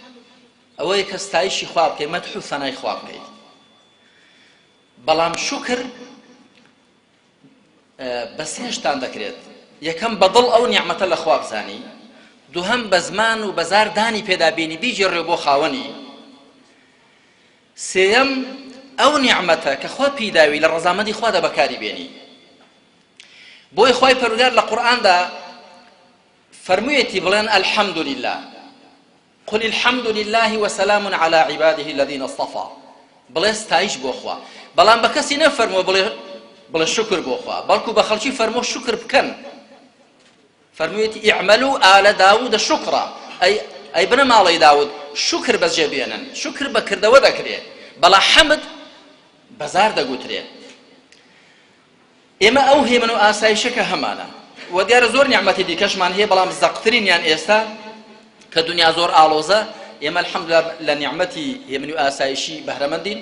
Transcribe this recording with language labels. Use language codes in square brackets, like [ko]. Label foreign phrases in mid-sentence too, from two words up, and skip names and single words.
[ckb] حەمد ئەوەیە کە ستایشی خوا بکەی مەدح و ثەنای خوا بکەی بەڵام شوکر بە سێ شتان دەکرێت یەکەم بەدڵ ئەو نیعمەتە لە خوا بزانی دووهەم بە زمان و بەزار دانی پێدا بینی بیجێڕێ بۆ خاوەنی سێیەم ئەو نیعمەتە کە خوا پێداوی لە ڕەزامەندی خوادا بەکاری بێنی بۆی خوای پەروەردگار لە قورئاندا فەرموویەتی بڵێن [ar] الحەمد لله قل الحمد لله وسلام على عباده الذين اصطفى [ckb] بڵێ ستایش بۆ خوا بەڵام بە کەسی نەفەرمووە بڵێ شکر بۆ خوا بەڵکو بە خەڵکی فەرمووە شکر بکەن فەرموویەتی [ar] اعملوا آل داود شکرا [ckb] ئەی بنە ماڵەی داود شکر بەجێ بێنن شکر بەکردەوە دەکرێت بەڵام حەمد بەزار دەگوترێت ئێمە ئەو هێمن و ئاسایشەکە هەمانە و دیارە زۆر نیعمەتی دیکەشمان هەیە بەڵام زەقترینیان ئێستا کە دنیا زۆر ئاڵۆزە ئێمە الحەمدولله لە نیعمەتی هێمن و ئاسایشی بەهرەمەندین